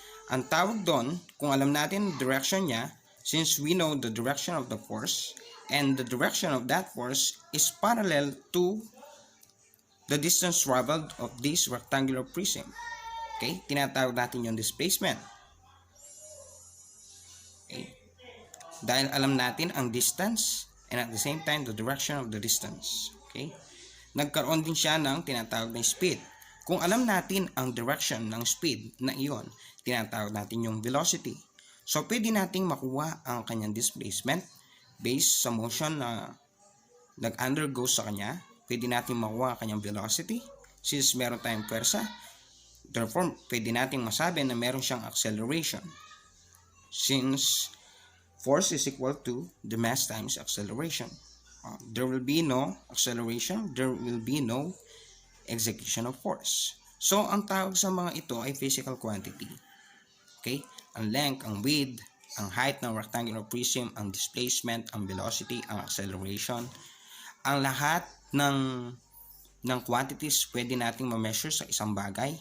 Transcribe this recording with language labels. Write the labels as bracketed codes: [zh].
[tl] Ang tawag doon, kung alam natin [en] the direction niya, since we know the direction of the force, and the direction of that force is parallel to the distance traveled of this rectangular prism. Okay? [tl] Tinatawag natin yung displacement. [en] Okay? [tl] Dahil alam natin ang [en] distance, and at the same time, the direction of the distance. Okay? [tl] Nagkaroon din siya ng tinatawag na speed. Kung alam natin ang direction ng speed na iyon, tinatawag natin yung velocity. So, pwede nating makuha ang kanyang displacement based sa motion na nag-undergo sa kanya. Pwede nating makuha ang kanyang velocity since meron tayong pwersa. [en] Therefore, [tl] pwede nating masabi na meron siyang [en] acceleration since force is equal to the mass times acceleration. There will be no acceleration, there will be no execution of force. [tl] So, ang tawag sa mga ito ay physical quantity. Okay? Ang length, ang width, ang height ng rectangular prism, ang displacement, ang velocity, ang acceleration. Ang lahat ng quantities pwede nating ma-measure sa isang bagay.